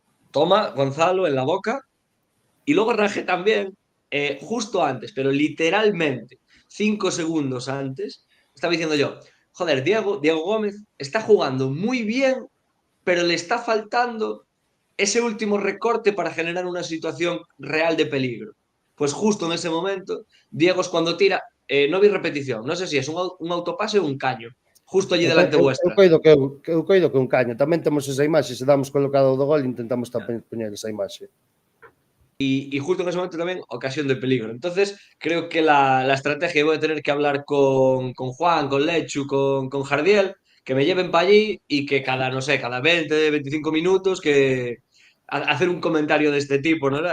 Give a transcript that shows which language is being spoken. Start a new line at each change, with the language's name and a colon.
Spanish: Toma Gonzalo en la boca y luego rajé también, justo antes, pero literalmente 5 segundos antes, estaba diciendo yo, joder, Diego Gómez está jugando muy bien, pero le está faltando ese último recorte para generar una situación real de peligro. Pues justo en ese momento, Diego es cuando tira, no vi repetición, no sé si es un autopase o un caño, justo allí delante vuestra.
Galician: Eu coido que un caño, tamén temos esa imaxe, se damos colocado do gol, intentamos tamén poñer esa imaxe.
Spanish: Y justo en ese momento también ocasión de peligro. Entonces, creo que la estrategia, voy a tener que hablar con Juan, con Lechu, con Jardiel, que me lleven para allí y que cada 20, 25 minutos que hacer un comentario de este tipo, ¿no?